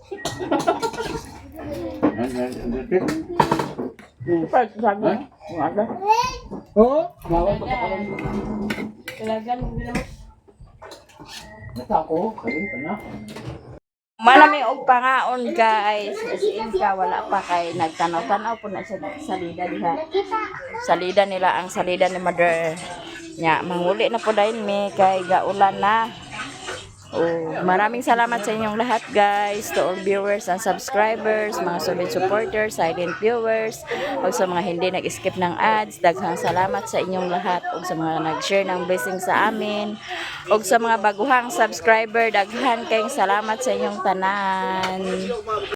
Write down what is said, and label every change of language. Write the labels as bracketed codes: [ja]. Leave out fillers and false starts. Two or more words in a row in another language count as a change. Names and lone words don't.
[ceb] Oo? Bawal pa karon. Talagang, Nasa ako, karon pa na. Malami og pangaon guys. As in ka wala pa kay nagtanaw-tanaw po na sa salida diha. Salida nila ang salida ni Mother. Nya manguli na po dayon mi kay gaulan na. Oh, [tl] maraming salamat sa inyong lahat guys, [en] to all viewers and subscribers, mga solid supporters, silent viewers, [tl] o sa mga hindi nag-skip ng ads. [ceb] Daghang salamat [tl] sa inyong lahat, o sa mga nag-share ng blessing sa amin, o sa mga baguhang subscriber, [ceb] daghan kayong salamat sa inyong tanan.